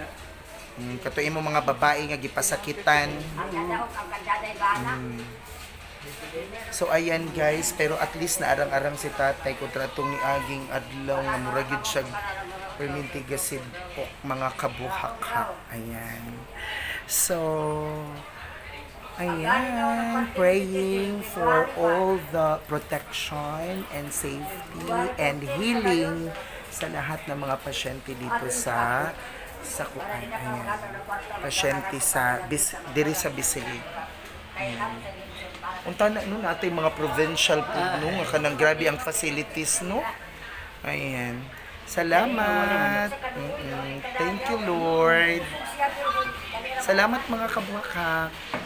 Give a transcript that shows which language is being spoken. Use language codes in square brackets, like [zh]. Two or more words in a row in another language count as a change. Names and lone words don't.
[ceb] Kato imong mga babae nga gipasakitan. So ayan guys, pero at least naarang-arang si tatay kontra tong niaging adlaw nga murag gyud siya perminti gasid o mga kabuhak-hak. Ayan. So ayan, [en] praying for all the protection and safety and healing [tl] sa lahat ng mga pasyente dito sa kuan. [en] Ayan. [ceb] Pasyente sa diri sa Bisilig. Ayan. Unta na no natin mga provincial po no nga kanang grabe ang facilities no. Ayan. Salamat. [en] Thank you Lord. [ceb] Salamat mga kabuhak.